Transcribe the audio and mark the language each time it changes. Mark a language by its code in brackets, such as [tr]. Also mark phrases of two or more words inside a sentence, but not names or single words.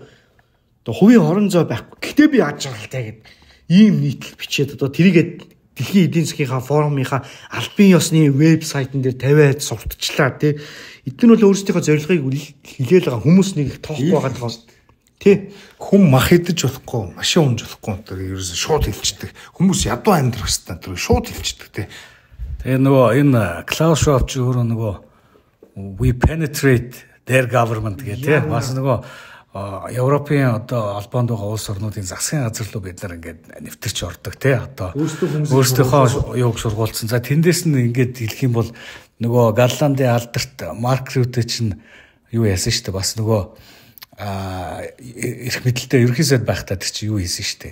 [mn] Одоо хувийн орон зай байхгүй. Гэтэ би яаж жаргалтай гэдэг ийм нийтлэл бичээд одоо тэрийгээ дэлхийн эдийн засгийнхаа форумынхаа албан ёсны вебсайтн дээр тавиад сурталчлаа тий. Эдгээр бол өөрсдийнхөө зорилгыг хэлээл байгаа хүмүүс нэг их тоохгүй байгаа. Тий. Хүн мах идэж болохгүй, машин унж болохгүй гэдэг ерөөсө шууд хэлчихдэг. Хүмүүс ядуу амьдрах хэвээр тэр шууд хэлчихдэг тий. Тэгээ нөгөө энэ Klaus Schwab ч өөрөө нөгөө [en] we penetrate their government [mn] гэх тий. Бас нөгөө Европын одоо албанд байгаа улс орнуудын засгийн газар руу бид нар ингээд нэвтэрч ордог тий. Одоо өөрсдийнхөө юуг сургуулсан. За тэндээс нь ингээд хэлэх юм бол нөгөө Галландын алдарт Марк Рюте чинь юу яасан шүү дээ. Бас нөгөө эрх мэдэлтэй ерөнхий сайд байхдаа тэр чи юу хийсэн шүү дээ.